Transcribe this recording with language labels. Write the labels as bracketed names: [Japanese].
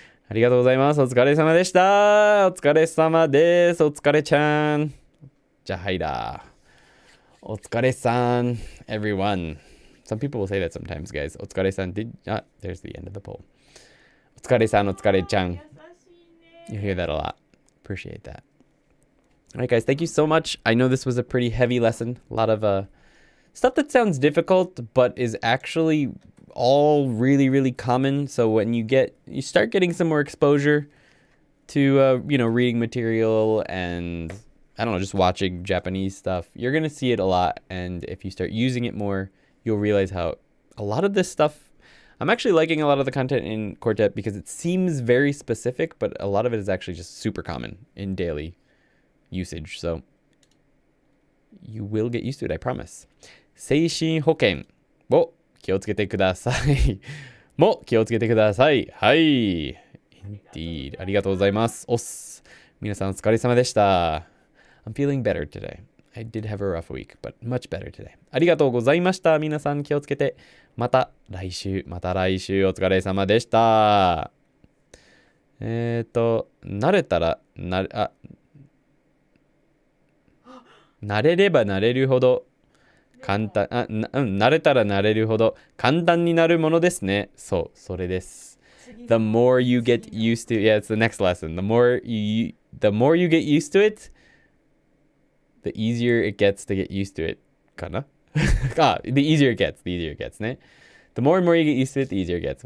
[Japanese] ありがとうございます。お疲れ様でした。お疲れ様です。お疲れちゃん。じゃはいだ。お疲れさん。 [English] Everyone. Some people will say that sometimes, guys. [Japanese] お疲れさん。 [English] There's the end of the poll. [Japanese] お疲れさん、お疲れちゃん. [English] You hear that a lot. Appreciate that. All right, guys, thank you so much. I know this was a pretty heavy lesson. A lot of stuff that sounds difficult, but is actually all really, really common. So when you start getting some more exposure to, reading material and, I don't know, just watching Japanese stuff, you're going to see it a lot. And if you start using it more, you'll realize how a lot of this stuff, I'm actually liking a lot of the content in Quartet because it seems very specific, but a lot of it is actually just super common in daily usage. So you will get used to it, I promise. [Japanese] 精神保健を気をつけてください。も気をつけてください。はい。 [English] Indeed. [Japanese] ありがとうございます。おっす。皆さんお疲れ様でした。 [English] I'm feeling better today. I did have a rough week, but much better today. [Japanese] ありがとうございました。皆さん気をつけて。また来週お疲れ様でした。慣れたら慣れれば慣れるほど簡単、慣れたら慣れるほど簡単になるものですね。そう、それです。 [English] The more you get used to, yeah, it's the next lesson. The more you get used to it, the easier it gets to get used to it. かなthe easier it gets ね。 The more and more you get used to it, the easier it gets.